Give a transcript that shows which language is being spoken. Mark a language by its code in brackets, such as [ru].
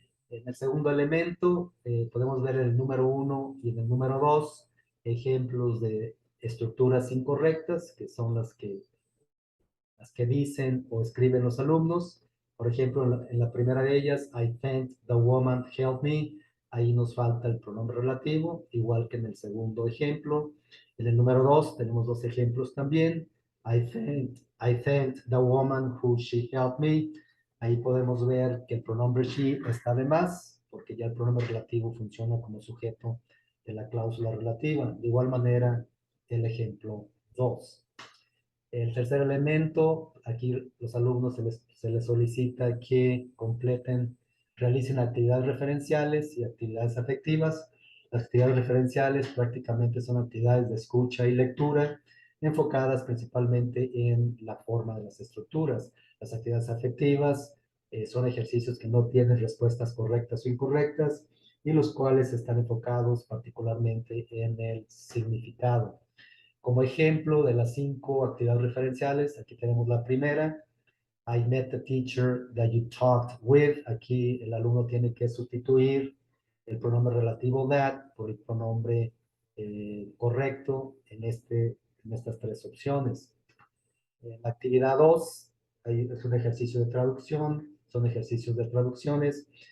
[es] En el segundo elemento podemos ver el número 1 y en el número 2 ejemplos de estructuras incorrectas, que son las que dicen o escriben los alumnos. Por ejemplo, en la primera de ellas, [en] I thanked the woman helped me. [es] Ahí nos falta el pronombre relativo, igual que en el segundo ejemplo. En el número 2 tenemos dos ejemplos también. [en] I thanked the woman who she helped me. [es] Ahí podemos ver que el pronombre she está de más, porque ya el pronombre relativo funciona como sujeto de la cláusula relativa. De igual manera, el ejemplo 2. El tercer elemento, aquí los alumnos se les solicita que realicen actividades referenciales y actividades afectivas. Las actividades referenciales prácticamente son actividades de escucha y lectura enfocadas principalmente en la forma de las estructuras. Las actividades afectivas son ejercicios que no tienen respuestas correctas o incorrectas y los cuales están enfocados particularmente en el significado. Como ejemplo de las 5 actividades referenciales, aquí tenemos la primera. [en] I met the teacher that you talked with. [es] Aquí el alumno tiene que sustituir el pronombre relativo that por el pronombre correcto en estas 3 opciones. En la actividad 2, es un ejercicio de traducción, son ejercicios de traducciones.